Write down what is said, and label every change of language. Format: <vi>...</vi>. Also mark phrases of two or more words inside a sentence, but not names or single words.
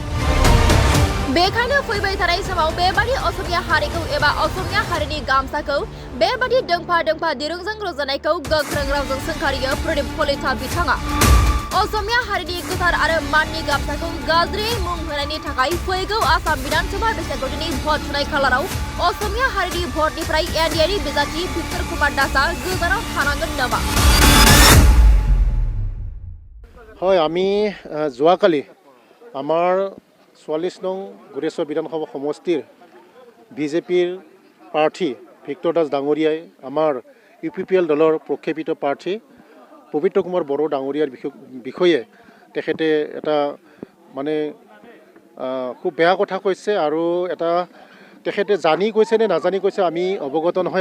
<brx>बेखायनो फैबाय थानाय समाव बेबादि असमिया हारिखौ एबा असमिया हारिनि गामसाखौ बेबादि दोंफा दोंफा दिरुंजों रुजुनायखौ गोख्रों रावजों सोंखारियो प्रदीप कलिता बिथाङा। असमिया हारिनि गोथार आरो माननि गामसाखौ गाज्रियै मुं होनायनि थाखाय फैगौ आसाम विधानसभा बिसायख'थिनि भट होनाय खालाराव असमिया हारिनि भटनिफ्राय एनडिएनि बिजाथि भिक्टर कुमार दासआ गोजानाव थानांगोन नामा?</brx> <as>হয়, আমি যোৱাকালি আমাৰ 44 নং গুৰেশ্বৰ বিধানসভা সমষ্টিৰ বিজেপিৰ প্ৰাৰ্থী ভিক্টৰ দাস ডাঙৰীয়াই আমাৰ ইউপিপিএল দলৰ প্ৰক্ষেপিত প্ৰাৰ্থী পবিত্ৰ কুমাৰ বড়ো ডাঙৰীয়াৰ বিষয়ে তেখেতে এটা মানে খুব বেয়া কথা কৈছে আৰু এটা তেখেতে জানি কৈছে নে নাজানি কৈছে আমি অৱগত নহয়।</as>